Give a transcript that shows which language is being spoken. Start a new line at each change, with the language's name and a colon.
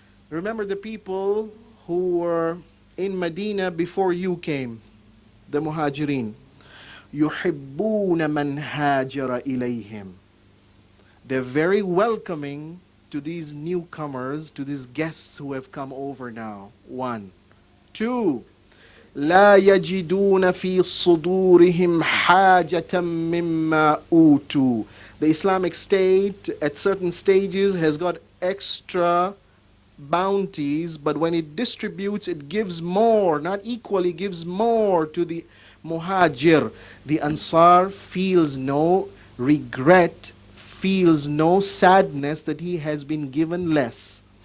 English: Remember the people who were in Medina before you came, the Muhajirin.
Arabic: يُحِبُّونَ مَنْ هَاجَرَ إِلَيْهِمْ.
English: They're very welcoming to these newcomers, to these guests who have come over now. 1. 2.
Arabic: لا يجدون في صدورهم حاجة مما أوتوا.
English: The Islamic State at certain stages has got extra bounties, but when it distributes, it gives more, not equally, gives more to the Muhajir. The Ansar feels no regret, feels no sadness that he has been given less.